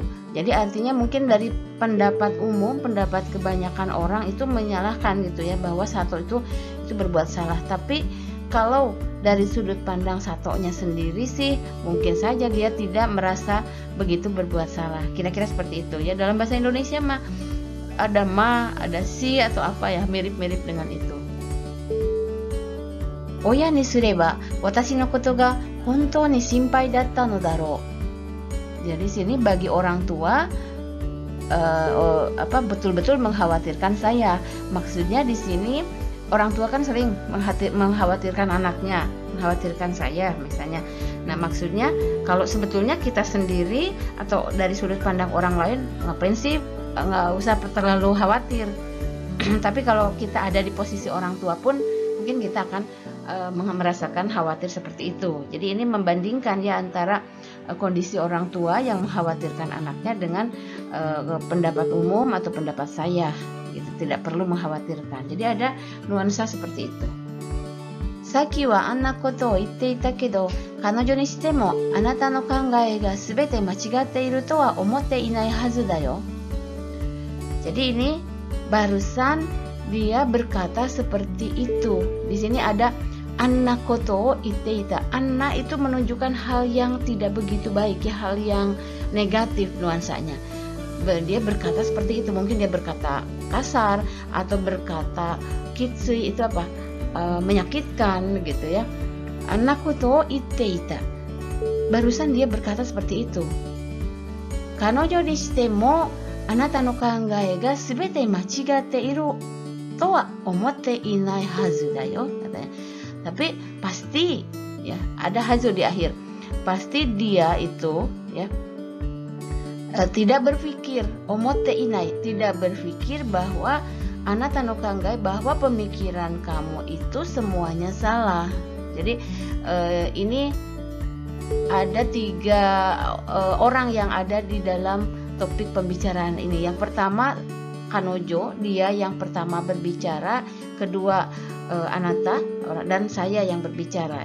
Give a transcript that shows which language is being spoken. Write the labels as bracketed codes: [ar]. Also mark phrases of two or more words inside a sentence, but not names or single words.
[id] Jadi artinya mungkin dari pendapat umum, pendapat kebanyakan orang itu menyalahkan gitu ya, bahwa Sato itu berbuat salah. Tapi kalau dari sudut pandang Satonya sendiri sih mungkin saja dia tidak merasa begitu berbuat salah. Kira-kira seperti itu ya. Dalam bahasa Indonesia mah ada ma, ada si atau apa ya, mirip-mirip dengan itu. [ja] 親にすれば私のことが本当に心配だったのだろう. [id] Jadi sini bagi orang tua betul-betul mengkhawatirkan saya. Maksudnya di sini orang tua kan sering mengkhawatirkan anaknya, mengkhawatirkan saya misalnya. Nah, maksudnya kalau sebetulnya kita sendiri atau dari sudut pandang orang lain, ngapain sih, nggak usah terlalu khawatir. Tapi kalau kita ada di posisi orang tua pun mungkin kita akan merasakan khawatir seperti itu. Jadi ini membandingkan ya antara kondisi orang tua yang mengkhawatirkan anaknya dengan pendapat umum atau pendapat saya. Gitu, tidak perlu mengkhawatirkan. Jadi ada nuansa seperti itu. [ja] さっきはあんなことを言っていたけど、彼女にしてもあなたの考えが全て間違っているとは思っていないはずだよ. [id] Jadi ini barusan dia berkata seperti itu. Di sini ada [ja] あんなことを言っていた. [id] Anna itu menunjukkan hal yang tidak begitu baik ya, hal yang negatif nuansanya. Dia berkata seperti itu, mungkin dia berkata kasar atau berkata kitsui, itu apa, menyakitkan gitu ya. [ja] あんなこと言っていた, [id] barusan dia berkata seperti itu. [ja] 彼女にしてもあなたの考えが全て間違っているとは思っていないはずだよ, katanya. [id] Tapi pasti ya, ada hazu di akhir, pasti dia itu ya tidak berpikir, [ja] 思っていない, [id] tidak berpikir bahwa [ja] あなたの考え, [id] bahwa pemikiran kamu itu semuanya salah. Jadi ini ada 3 orang yang ada di dalam topik pembicaraan ini. Yang pertama Kanojo, dia yang pertama berbicara, kedua Anata, dan saya yang berbicara.